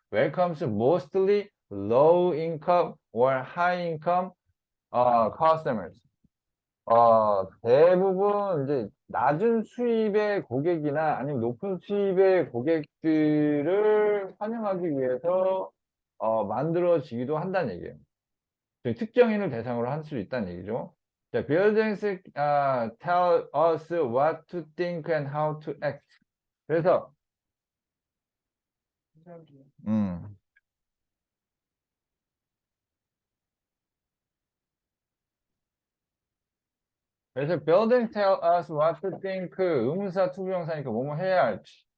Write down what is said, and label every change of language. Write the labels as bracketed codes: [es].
[en] welcomes mostly low income or high income customers. [ko] 대부분 이제 낮은 수입의 고객이나 아니면 높은 수입의 고객들을 환영하기 위해서 만들어지기도 한다는 얘기예요. 특정인을 대상으로 할 수 있다는 얘기죠. [en] 자, buildings tell us what to think and how to act. [ko] 그래서 음, 그래서 [en] buildings tell us what to think [ko] 의문사 투부정사니까 뭐뭐 해야 할지.